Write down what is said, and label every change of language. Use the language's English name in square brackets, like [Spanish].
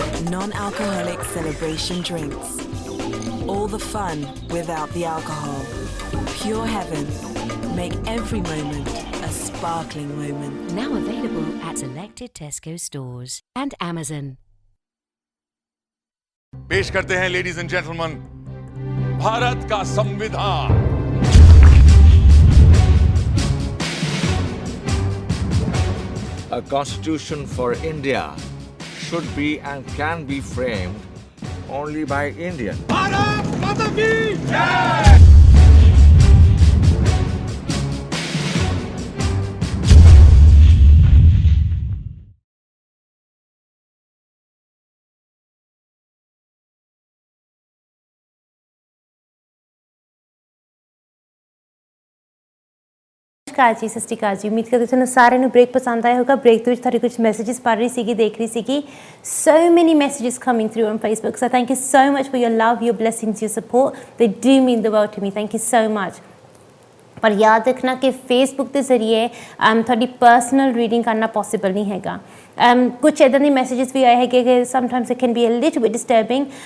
[English] Non-alcoholic celebration drinks. All the fun without the alcohol. Pure heaven. Make every moment a sparkling moment. Now available at selected Tesco stores and Amazon. [Hindi] पेश करते हैं [English] ladies and gentleman [Hindi] Bharat का संविधान। [English] A constitution for India should be and can be framed only by Indians. [Hindi] Bharat माता की जय। [Punjabi] ਨਮਸਕਾਰ ਜੀ, ਸਤਿ ਸ਼੍ਰੀ ਅਕਾਲ ਜੀ। ਉਮੀਦ ਕਰਦੇ ਤੁਹਾਨੂੰ ਸਾਰਿਆਂ ਨੂੰ ਬ੍ਰੇਕ ਪਸੰਦ ਆਇਆ ਹੋਗਾ। ਬ੍ਰੇਕ ਦੇ ਵਿੱਚ ਤੁਹਾਡੇ ਕੁਝ ਮੈਸੇजेस ਪੜ੍ਹ ਰਹੀ ਸੀਗੀ, ਦੇਖ ਰਹੀ ਸੀਗੀ। [English] So many messages coming through on Facebook. So thank you so much for your love, your blessings, your support. They do mean the world to me. Thank you so much. [Hindi] पर याद रखना कि फेसबुक के जरिए थोड़ी personal reading करना possible नहीं हैगा। [Punjabi] कुछ इदां दे मैसेजेस भी आए हैं कि [English] Sometimes it can be a little bit disturbing.